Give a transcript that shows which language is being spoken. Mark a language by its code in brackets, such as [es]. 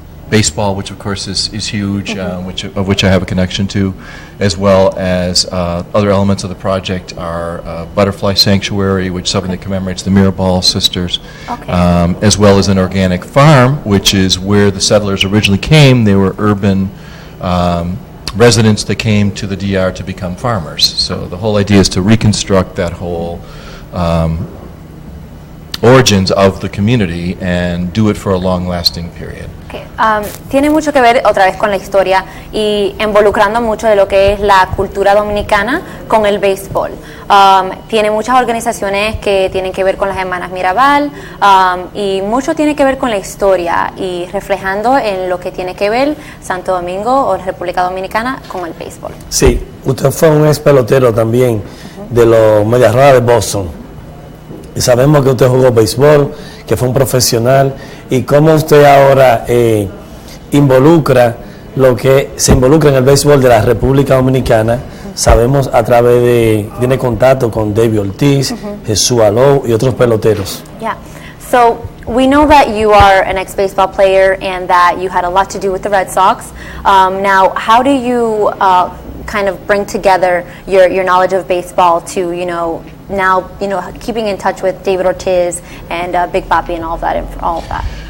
[en] Baseball, which of course is huge, which I have a connection to, as well as other elements of the project are Butterfly Sanctuary, which is something that commemorates the Mirabal sisters, as well as an organic farm, which is where the settlers originally came. They were urban residents that came to the DR to become farmers. So the whole idea is to reconstruct that whole origins of the community and do it for a long-lasting period. Okay. [es] Tiene mucho que ver otra vez con la historia y involucrando mucho de lo que es la cultura dominicana con el béisbol. Tiene muchas organizaciones que tienen que ver con las hermanas Mirabal y mucho tiene que ver con la historia y reflejando en lo que tiene que ver Santo Domingo o República Dominicana con el béisbol. Sí, usted fue un ex pelotero también de los Medias Rojas de Boston. Y sabemos que usted jugó béisbol, que fue un profesional, y cómo usted ahora se involucra en el béisbol de la República Dominicana. Sabemos a través tiene contacto con David Ortiz, Jesús Alou y otros peloteros. [en] Yeah. So we know that you are an ex-baseball player and that you had a lot to do with the Red Sox. Now, how do you kind of bring together your knowledge of baseball to, now, keeping in touch with David Ortiz and Big Papi and all of that?